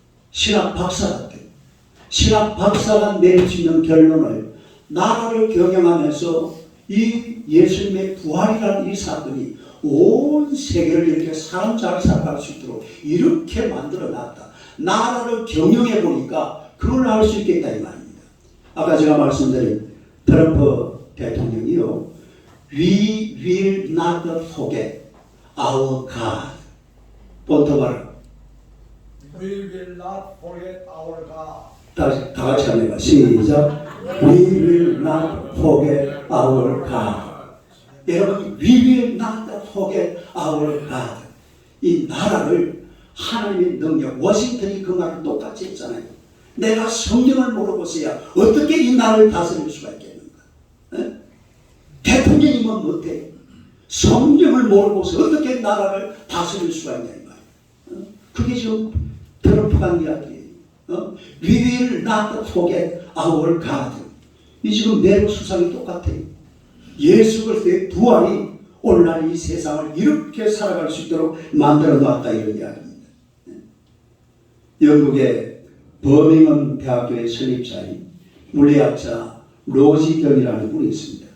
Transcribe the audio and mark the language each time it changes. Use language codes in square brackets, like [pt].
[ko] 신학 박사 같아요. 신학 박사가 내릴 수 있는 결론을 나라를 경영하면서 이 예수님의 부활이라는 이 사건이 온 세계를 이렇게 사람 잘 살아갈 수 있도록 이렇게 만들어 놨다. 나라를 경영해 보니까 그걸 알 수 있겠다 이 말입니다. 아까 제가 말씀드린 트럼프 대통령이요. [en] We will not forget our God. [ko] 본토말. [en] We will not forget our God. [ko] 다 같이 한번 해봐. 시작. [en] We will not forget our God. 여러분, we will not forget our God. [ko] 이 나라를 하나님의 능력, 워싱턴이 그 말을 똑같이 했잖아요. 내가 성경을 모르고서야 어떻게 이 나라를 다스릴 수가 있겠는가? 에? 대통령이면 못해. 성경을 모르고서 어떻게 나라를 다스릴 수가 있냐 이 말이에요. 그게 지금 트럼프가 한 이야기예요. [en] We will not forget our God. [ko] 이 지금 네로 수상이 똑같아요. 예수 그리스도의 부활이 오늘날 이 세상을 이렇게 살아갈 수 있도록 만들어 놨다 이런 이야기입니다. 영국의 버밍엄 대학교의 설립자인 물리학자 로지경이라는 분이 있습니다.